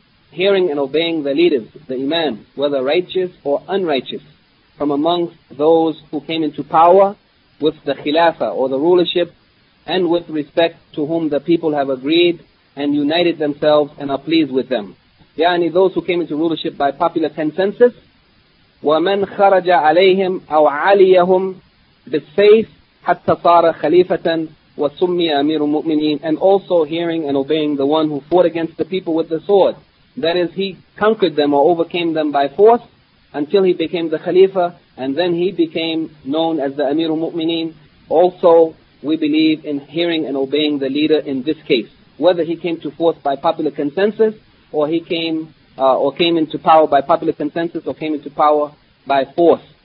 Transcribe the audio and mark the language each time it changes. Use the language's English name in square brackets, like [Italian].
[English] Hearing and obeying the leaders, the Imam, whether righteous or unrighteous, from amongst those who came into power with the Khilafah or the rulership, and with respect to whom the people have agreed and united themselves and are pleased with them. Yani those who came into rulership by popular consensus, [Arabic] وَمَنْ خَرَجَ عَلَيْهِمْ أَوْ عَلِيَهُمْ بِالْفَيْثِ حَتَّى صَارَ خَلِيفَةً وَسُمِّيَ أَمِيرُ الْمُؤْمِنِينَ. [English] And also hearing and obeying the one who fought against the people with the sword. That is, he conquered them or overcame them by force until he became the Khalifa, and then he became known as the Amir al-Mu'mineen. Also, we believe in hearing and obeying the leader in this case, whether he came to force by popular consensus or he came came into power by popular consensus or came into power by force.